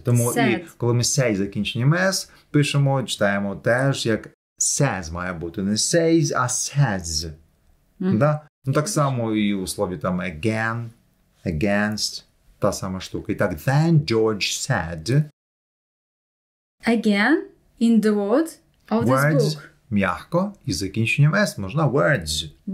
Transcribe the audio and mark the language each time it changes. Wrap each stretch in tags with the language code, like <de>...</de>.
<uk>Тому і коли ми say закінченням s пишемо, читаємо теж як says має бути. Не says, а says. Да? Ну, так само і у слові там again, against, та сама штука. І так,</uk> <en>then George said. Again, in the word of this book.</en> <uk>М'яко і закінченням s можна words.</uk>